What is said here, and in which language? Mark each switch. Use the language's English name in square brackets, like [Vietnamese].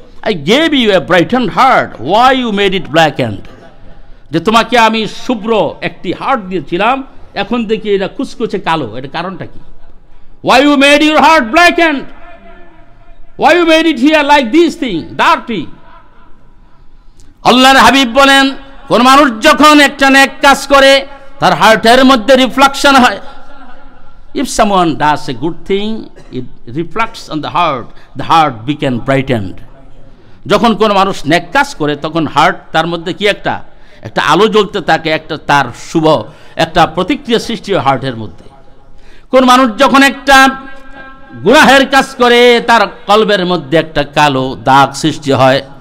[English] I gave you a brightened heart, why you made it blackened? [Bangla] যে তোমাকে আমি শুভ্র একটি হার্ট দিয়েছিলাম, এখন দেখি এটা কুচকুচে কালো, এটা কারণটা কি? [English] Why you made your heart blackened? Why you made it here like this thing, dirty? [Bangla] আল্লাহর হাবিব বলেন কোন মানুষ যখন একটা নেক কাজ করে তার হার্টের মধ্যে রিফ্লেকশন হয়। [English] If someone does a good thing, it reflects on the heart became brightened. [Bangla] যখন কোন মানুষ নেক কাজ করে তখন হার্ট তার মধ্যে কি একটা আলো জ্বলতে থাকে, একটা তার শুভ একটা প্রতিক্রিয়া সৃষ্টি হয় হার্টের মধ্যে। কোন মানুষ যখন একটা গুনাহের কাজ করে তার কলবের মধ্যে একটা কালো দাগ সৃষ্টি হয়।